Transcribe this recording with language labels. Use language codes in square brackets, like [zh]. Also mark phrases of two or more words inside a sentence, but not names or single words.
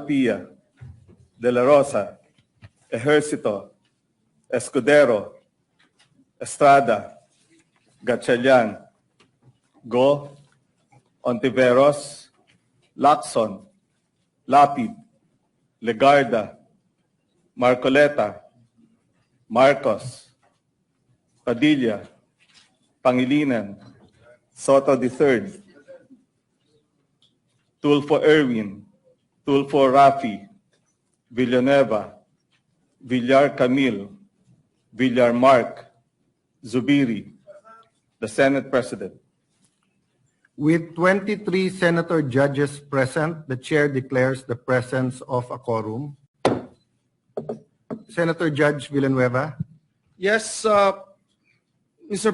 [en] Pia, De La Rosa, Ejercito, Escudero, Estrada, Gatchalian, Go, Ontiveros, Lacson, Lapid, Legarda, Marcoleta, Marcos, Padilla, Pangilinan, Soto III, Tulfo Erwin, Tulfo Rafi, Villanueva, Villar Camille, Villar Mark, Zubiri, the Senate President. With 23 senator judges present, the chair declares the presence of a quorum. Senator Judge Villanueva. Yes, Mr.